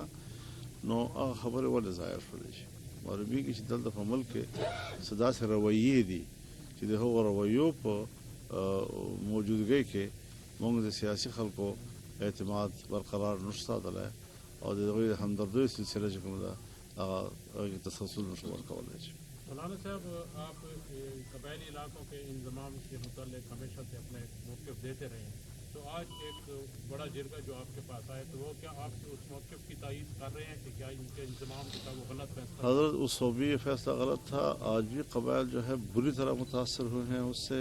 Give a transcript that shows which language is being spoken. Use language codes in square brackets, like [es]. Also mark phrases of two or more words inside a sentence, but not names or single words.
[ps] نو هغه خبرې ولې ظاهر شولې شي معلومیږي چې دلته په ملک کې څه داسې رویې دي چې د هغو رویو په موجودګۍ کې موږ د سیاسي خلکو اعتماد برقرار نشو ساتلی او د هغوی د همدردۍ سلسله چې کومه ده هغه تسلسل نشو ورکولی شي. [ur] مولانا صاحب، آپ قبائلی علاقوں کے انضمام کے متعلق ہمیشہ سے اپنے موقف دیتے رہے ہیں، تو آج ایک بڑا جرگہ جو آپ کے پاس آئے تو وہ کیا آپ اس موقف کی تائید کر رہے ہیں کہ کیا ان کے انضمام کا وہ غلط فیصلہ؟ حضرت اس وقت بھی یہ فیصلہ غلط تھا، آج بھی قبائل جو ہے بری طرح متاثر ہوئے ہیں اس سے.